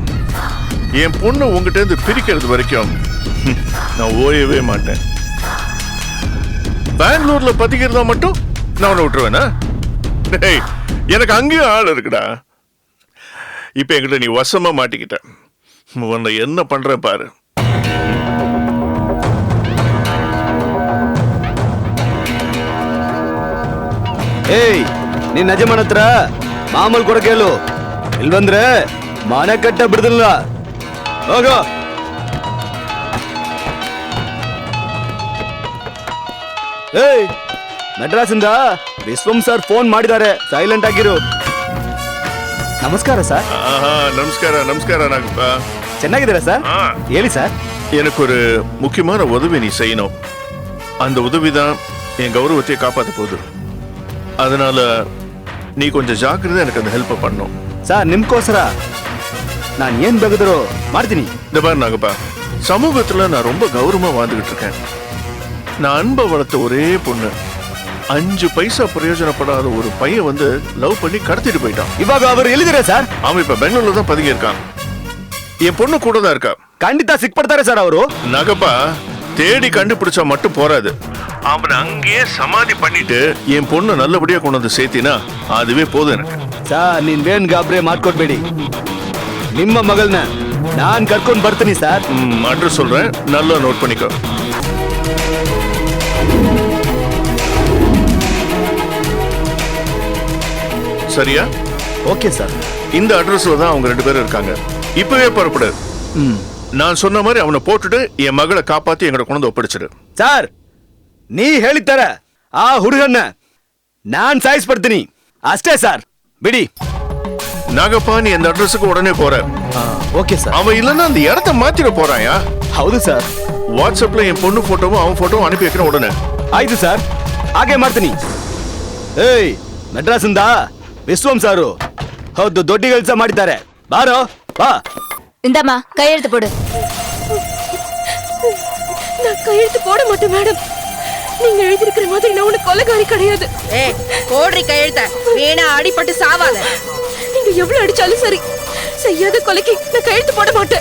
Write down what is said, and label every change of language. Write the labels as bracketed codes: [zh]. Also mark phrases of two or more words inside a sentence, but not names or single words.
[ta] என் பொண்ணு உங்ககிட்ட இருந்து பிரிக்கிறது வரைக்கும் நான் ஓயவே மாட்டேன். பெங்களூர்ல பத்திக்கிறதா மட்டும் நான் உன்னை விட்டுருவேனா? டேய், எனக்கு அங்கேயும் ஆள் இருக்குடா. இப்ப என்கிட்ட நீ வசமா மாட்டிக்கிட்ட. உன்னை என்ன பண்ற பாரு. [kn] ಏಯ್ ನೀನ್ ನಜೆ ಮಾಡತ್ರ ಮಾಮೂಲ್ ಕೊಡಕೇಳು ಇಲ್ಲಿ ಬಂದ್ರೆ ಮನೆ ಕಟ್ಟ ಬಿಡುದಿಲ್ಲ ಹೋಗೋ ಏಯ್ ಮೆಡ್ರಾಸಿಂದ ವಿಶ್ವಂ ಸರ್ ಫೋನ್ ಮಾಡಿದ್ದಾರೆ ಸೈಲೆಂಟ್ ಆಗಿರು ನಮಸ್ಕಾರ ಸರ್ ನಮಸ್ಕಾರ ನಮಸ್ಕಾರ ನಾಗಪ್ಪ ಚೆನ್ನಾಗಿದ್ದೀರಾ ಸರ್ ಹೇಳಿ ಸರ್ [ta] எனக்கு ஒரு முக்கியமான உதவி நீ செய்யணும். அந்த உதவி தான் என் கௌரவத்தை காப்பாற்ற போகுது. அதனால நீ கொஞ்சம் ஜாக்கிரதை எனக்கு அந்த ஹெல்ப் பண்ணணும். [kn] சார் ನಿಮ್ಕೋಸ್ಕರ ನಾನ್ ಏನ್ ಬೇಕಿದ್ರೂ ಮಾಡ್ತೀನಿ. [ta] இந்த பாரு நாகப்பா, சமூகத்துல நான் ரொம்ப கௌரவமா வாழ்ந்துகிட்டு இருக்கேன். நான் அன்பை வளர்த்த ஒரே பொண்ணு 5 பைசா பிரயோஜனப்படாத ஒரு பையன் வந்து லவ் பண்ணி கடத்திட்டு போயிட்டான். [kn] ಇವಾಗ ಅವರು ಎಲ್ಲಿದ್ದಾರೆ ಸರ್? [ta] அவன் இப்ப பெங்களூர்ல தான் பதுங்கி இருக்கான். என் பொண்ணு கூட தான் இருக்கா. [kn] ಖಂಡಿತ ಸಿಕ್ಬಿಡ್ತಾರೆ ಸರ್ ಅವರು. [ta] நகப்பா, தேடி கண்டுபிடிச்சா மட்டும் போறாது. அவனை அங்கேயே சமாதி பண்ணிட்டு என் பொண்ணு நல்லபடியா கொண்டு வந்து சேர்த்தினா அதுவே போதும் எனக்கு. [kn] சார் ನೀವೇನ್ ಗಾಬರಿ ಮಾಡ್ಕೊಡ್ಬೇಡಿ. ನಿಮ್ಮ ಮಗಳನ್ನ ನಾನ್ ಕರ್ಕೊಂಡು ಬರ್ತೀನಿ சார். [ta] அட்ரஸ் சொல்றேன், நல்லா நோட் பண்ணிக்கோ. சரியா? ஓகே சார். இந்த அட்ரஸ்ல தான் அவங்க 2 பேரும் இருக்காங்க. இப்பவே புறப்படு. நான் சொன்ன மாதிரி அவனை போட்டுட்டு என் மகளை காப்பாத்தி எங்கட கொண்டு வந்து ஒப்படைச்சிடு. [kn] சார் ನೀ ಹೇಳಿದ್ದಾರೆ ಆ ಹುಡುಗನ್ನ ನಾನ್ ಸಾಯಿಸ್ಬಿಡ್ತೀನಿ ಅಷ್ಟೇ சார். ಬಿಡಿ. [ta] நாகப்பா, நீ அந்த அட்ரஸுக்கு உடனே போற. ஓகே சார். அவன் இல்லன்னா அந்த இடத்த மாத்திர போறாயா? [kn] ಹೌದು சார். [ta] வாட்ஸ்அப்ல என் பொண்ணு போட்டோவும் அவன் போட்டோவும் அனுப்பி வைக்கிறேன் உடனே. [kn] ಆಯ್ತು சார், ಹಾಗೆ ಮಾಡ್ತೀನಿ. ಏಯ್ ಮೆಡ್ರಾಸಿಂದ ವಿಶ್ವಂ ಸಾರು ಹೌದು ದೊಡ್ಡ ಕೆಲಸ ಮಾಡಿದ್ದಾರೆ. ಬಾರೋ ಬಾ. [ta] இந்தாம்மா கையெழுத்து போடு. நான் கையெழுத்து போட மாட்டேன் மேடம். நீங்க எழுதிருக்கிற மாதிரி நான் உனக்கு கொலைகாரி கிடையாது. ஏய் போடுறி கையெழுத்த, வீணா அடிபட்டு சாவாத. நீங்க எவ்வளவு அடிச்சாலும் சரி, செய்யாத கொலைக்கு நான் கையெழுத்து போட மாட்டேன்.